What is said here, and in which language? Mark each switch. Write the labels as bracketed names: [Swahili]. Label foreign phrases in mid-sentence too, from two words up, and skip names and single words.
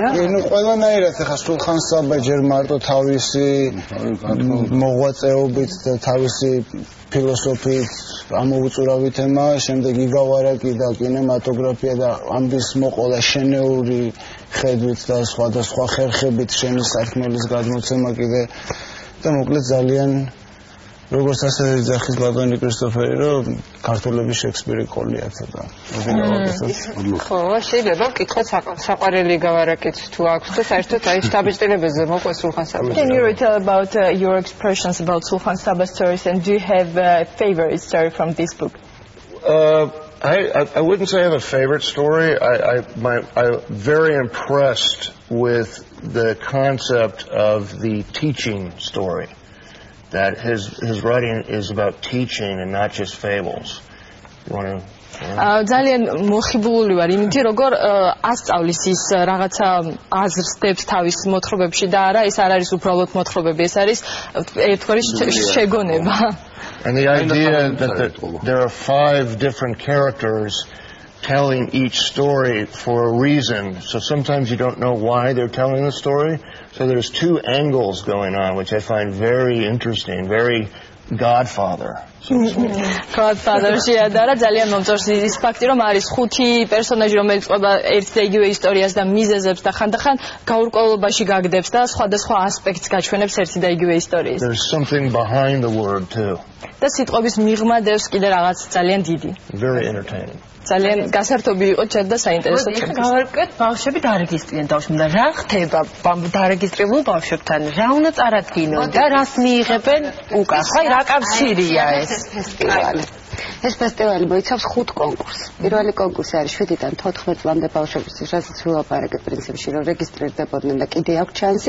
[Georgian] ნუ ყველანაირად ეხლა სულხან საბა ჯერ მარტო თავისი მოღვაწეობით და თავისი ფილოსოფიით ამოუწურავი თემა, შემდეგ იგავარაკი და კინემატოგრაფია და ამბის მოყოლა შენეული ხედვით და სხვადასხვა ხერხებით შენი სათქმელის გადმოცემა კიდე და მოკლედ ძალიან როგორც ასევე ძახის ბატონი კრისტოფერი, რომ ქართულების შექსპირი ყოლია ცოტა. ხო, შეიძლება ვკითხოთ საყვარელი გავარაკით თუ აქვს და საერთოდ აი შთაბეჭდილებაზე მოყვეს სულხან საბას. [English] Can you tell about your expressions about Sulkhan Saba's stories and do you have a favorite story from this book? I wouldn't say I have a favorite story. I'm very impressed with the concept of the teaching story. That his writing is about teaching and not just fables. You want to? [Georgian] ძალიან მოხიბლული ვარ იმითი როგორ ასწავლის ის რაღაცა აზრს დებს თავის მოთხრობებში და არა ეს არ არის უბრალოდ მოთხრობები ეს არის ერთგვარი შეგონება. [English] And the idea that there are 5 different characters telling each story for a reason. So sometimes you don't know why they're telling the story. So there's 2 angles going on, which I find very interesting, very Godfather. [Georgian] Godfather-ში ადარა ძალიან მომწონს ის ფაქტი რომ არის 5 პერსონაჟი რომელიც ყובה ერთ და იგივე ისტორიას და მიზეზებს და ხანდახან გაურკვევლობაში გაგდებს და სხვადასხვა ასპექტს გაჩვენებს ერთი და იგივე ისტორიის. [English] There's something behind the word too. [Georgian] და სიტყვების მიღმა დევს კიდე რაღაც ძალიან დიდი. [English] Very entertaining. [Georgian] ძალიან გასართობი იყო ჩად და საინტერესო. გავარკვევთ ბავშვები დარეგისტრირდნენ ბავშვებთან და რა ხდება დარეგისტრირებულ ბავშვებთან? რა უნდა წარადგინონ და რას მიიღებენ უკან? ხაი რა კავშირია ეს ფესტივალი? ეს ფესტივალი მოიცავს 5 კონკურსს. პირველი კონკურსი არის 7-დან 14 წლამდე ბავშვებისთვის, რასაც ვილაპარაკეთ პრინციპში, რომ რეგისტრირდებოდნენ და კიდე აქვს შანსი.